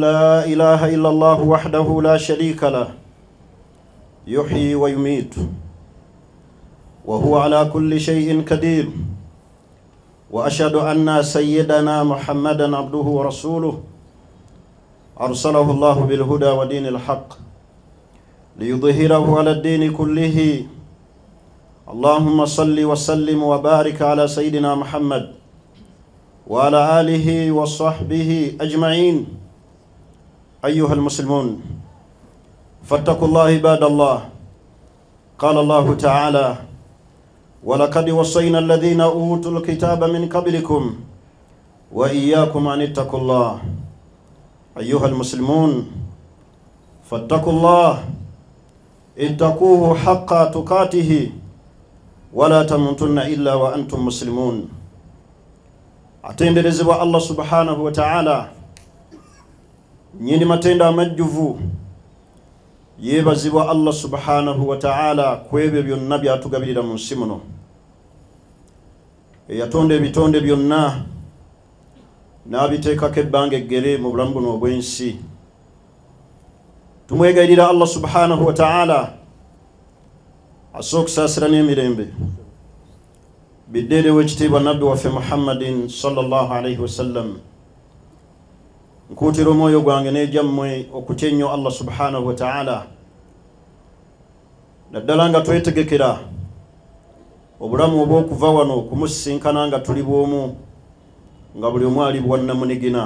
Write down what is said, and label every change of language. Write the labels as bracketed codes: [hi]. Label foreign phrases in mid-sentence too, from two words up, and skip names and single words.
[ar] لا إله إلا الله وحده لا شريك له يحيي ويميت وهو على كل شيء قدير وأشهد أن سيدنا محمدا عبده ورسوله أرسله الله بالهدى ودين الحق ليظهره على الدين كله. اللهم صل وسلم وبارك على سيدنا محمد وعلى آله وصحبه أجمعين. أيها المسلمون فاتقوا الله عباد الله. قال الله تعالى ولقد وصينا الذين أوتوا الكتاب من قبلكم وإياكم أن اتقوا الله. أيها المسلمون فاتقوا الله اتقوه حق تقاته ولا تموتن إلا وأنتم مسلمون. [lg] atenderezebwa [ar] الله سبحانه وتعالى [lg] nyini matenda amajjuvu yebazibwa [ar] الله سبحانه وتعالى [lg] kwebyo byonna byatugabirira mu nsi muno eyatonda ebitonde byonna n'abiteekako ebbanga eggere mu bulamu buno obw'ensi. Tumwegayirira [ar] الله سبحانه وتعالى [lg] asooka okusaasira n'emirembe biddeere w'ekitiibwa nabbi waffe [ar] محمد صلى الله عليه وسلم. [lg] Nkuutira omwoyo gwange n'egyammwe okutya ennyo [ar] الله سبحانه وتعالى [lg] naddala nga twetegekera obulamu obw'okuva wano okumusisinkana nga tuli bw'omu nga buli omu ali bwannamunigina.